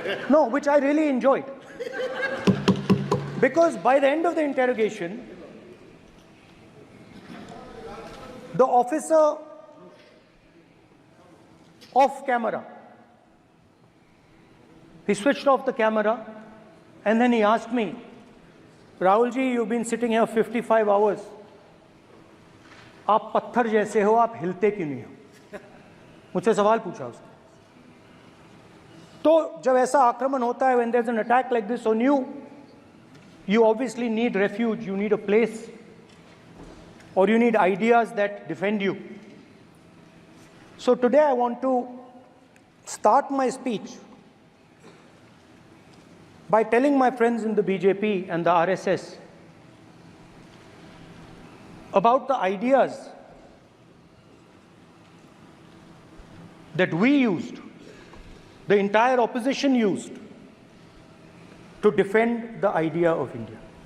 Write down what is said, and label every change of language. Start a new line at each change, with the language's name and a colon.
English: No, which I really enjoyed. Because by the end of the interrogation, the officer off camera, he switched off the camera and then he asked me, Rahul ji, you've been sitting here 55 hours.
Hindi: आप पत्थर जैसे हो, आप हिलते क्यों नहीं हो? मुझसे सवाल पूछा उसने। तो जब ऐसा आक्रमण होता है,
English: when there's an attack like this on you, you obviously need refuge, you need a place, or you need ideas that defend you. So today I want to start my speech by telling my friends in the BJP and the RSS about the ideas that we used, the entire opposition used, to defend the idea of India.